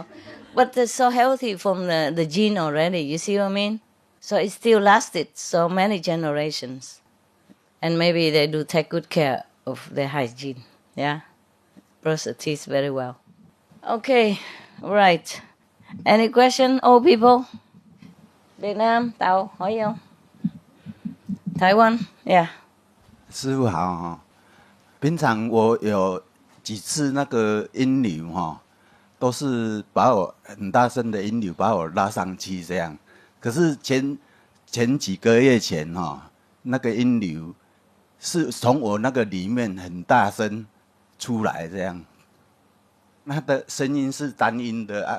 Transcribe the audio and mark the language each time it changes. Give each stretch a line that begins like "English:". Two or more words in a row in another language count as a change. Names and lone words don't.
English: But they're so healthy from the gene already, you see what I mean? So it still lasted so many generations. And maybe they do take good care of their hygiene, yeah? Brush the teeth very well. Okay, right. Any question, old people?
Vietnamese: Việt Nam, Tàu, hỏi không?
English: Taiwan, yeah.
Chinese: 师父好哈，平常我有几次那个音流哈，都是把我很大声的音流把我拉上去这样。可是前几个月前哈，那个音流是从我那个里面很大声出来这样，那的声音是单音的啊。